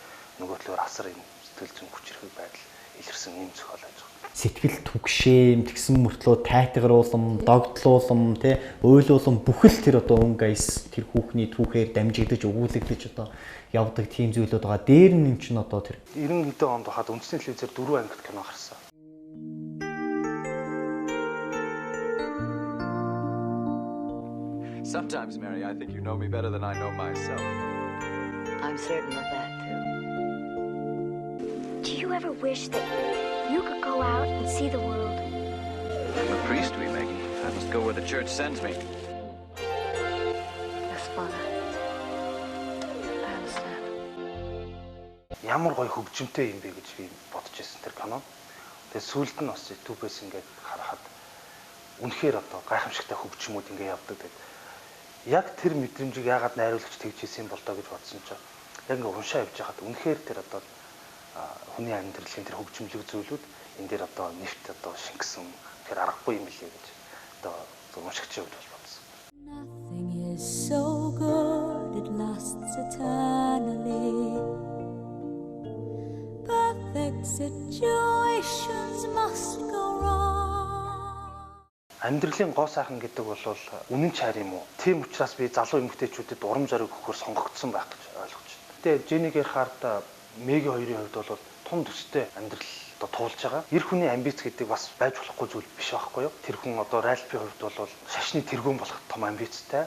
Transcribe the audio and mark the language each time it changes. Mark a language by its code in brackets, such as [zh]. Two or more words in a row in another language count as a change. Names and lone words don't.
[mn] Нөгөө талаар асар юм сэтгэл зүйн хүчрхэг байдал илэрсэн ийм зохиол байж байгаа. Сэтгэл түгшэм тэгсэн мөртлөө тайтгаруулам, догдлуулам, тэ ойлуулам бүхэл тэр одоо өнгө аяс тэр хүүхний түүхээр дамжигдаж өгүүлэгдэж одоо явдаг тийм зүйлүүд байгаа. Дээр нь юм чинь одоо тэр 90 хэдэн онд хахад үндэсний телевизээр 4 ангит кино гарсан. [en] Sometimes, Mary, I think you know me better than I know myself. I'm certain of that too. Do you ever wish that you could go out and see the world? I'm a priest, we Maggie. I must go where the church sends me. Yes, Father. I understand. [mn] Ямар гоё хөгжимтэй юм бэ гэж би бодож ирсэн тэр кино. Тэгээ сүүлд нь бас YouTube-ээс ингээд харахад үнэхээр одоо гайхамшигтай хөгжмүүд ингээд явдаг гэдэг. Яг тэр мэдрэмжийг яагаад найруулагч тэгж хийсэн бол доо гэж бодсон чинь яг ингээд уншаа явж байхад үнэхээр тэр одоо хүний амьдралын тэр хөгжмөлөг зүйлүүд энэ дээр одоо нэвт одоо шингэсэн тэр аргагүй юм билээ гэж одоо уншигчийн хувьд бол бодсон. [en] Nothing is so good it lasts eternally. Perfect situations must go wrong. [mn] Амьдралын гоо сайхан гэдэг бол үнэн чар юм уу? Тийм учраас би залуу эмэгтэйчүүдэд урам зориг өгөхөөр сонгогдсон байх гэж ойлгож байна. Тэгээ Jenny Gerhardt Мэги хоёрын хувьд бол тун төстэй амьдрал одоо туулж байгаа. Эр хүний амбиц гэдэг бас байж болохгүй зүйл биш байхгүй юу? Тэр хүн одоо Ральфийн хувьд бол шашны тэргүүн болох том амбицтай.